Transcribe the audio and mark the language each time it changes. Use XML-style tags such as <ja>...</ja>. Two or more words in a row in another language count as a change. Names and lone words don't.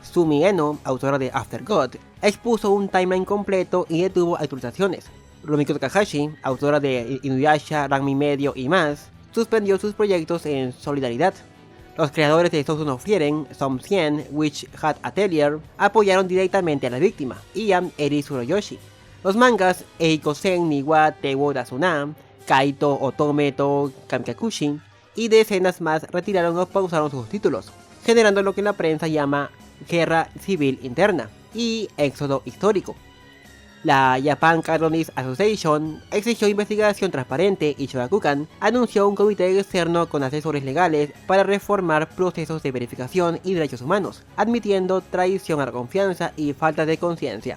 <es>Sumi Eno, autora de Aftergod, expuso un timeline completo y detuvo actualizaciones. Rumiko Takahashi, autora de Inuyasha, Ranma Medio y más, suspendió sus proyectos en solidaridad. Los creadores de Sousou no Frieren, Som 100, Witch Hat Atelier, apoyaron directamente a la víctima, Ian Eri Tsuruyoshi. Los mangas Eikosen ni wa Tewo Dasuna, Kaito Otome to Kamikakushi y decenas más retiraron o pausaron sus títulos, generando lo que la prensa llama guerra civil interna y éxodo histórico. La Japan Cartoonist Association exigió investigación transparente y Shogakukan anunció un comité externo con asesores legales para reformar procesos de verificación y derechos humanos, admitiendo traición a la confianza y falta de conciencia.</es>